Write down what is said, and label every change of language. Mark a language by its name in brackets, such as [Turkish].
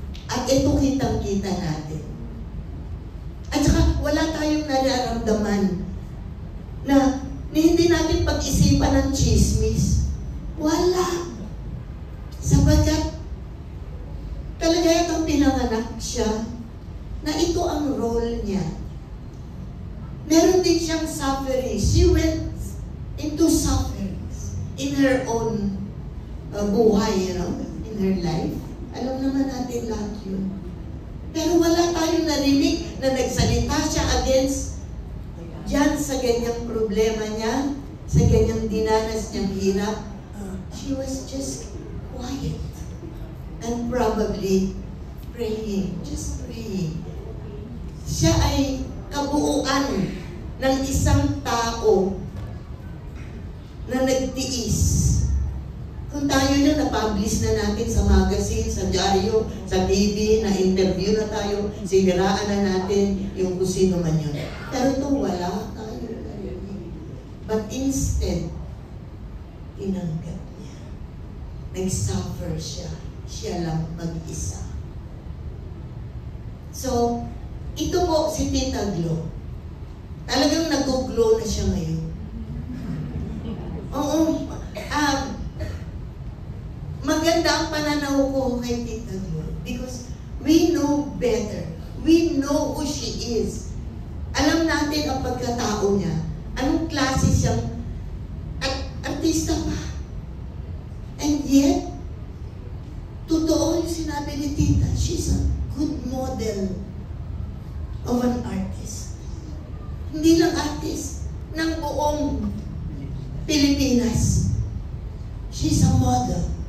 [Filipino] At ito kitang-kita natin. At saka wala tayong nararamdaman na hindi natin pag-isipan ng chismis. Wala. Sapagkat talaga itong pinanganak siya na ito ang role niya. Meron din siyang suffering. [English] She went into sufferings in her own buhay, in her life. [Filipino] Alam naman natin lahat yun. Pero wala tayong narinig na nagsalita siya against yan sa ganyang problema niya, sa ganyang dinanas niyang hirap. [English] She was just quiet and probably praying, just praying. [Filipino] Siya ay kabuuan ng isang tao na nagtiis. Kung tayo na na-publish na natin sa magazine, sa dyaryo, sa TV, na-interview na tayo, siniraan na natin yung kung sino man yun. Pero ito, wala tayo. [English] But instead, [Filipino] tinanggap niya. Nag-suffer siya. Siya lang mag-isa. So, ito po si Tita Glo. Talagang nag-glow na siya ngayon. Oo. Maganda ang pananaw ko kay Tita Glo [English] because we know better. We know who she is. [Filipino] Alam natin ang pagkatao niya. Anong klase siyang artista pa. [English] And yet, [Filipino] totoo yung sinabi ni Tita, [English] she's a good model of an artist. [Filipino] Hindi lang artist, ng buong Pilipinas. [English] She's a model.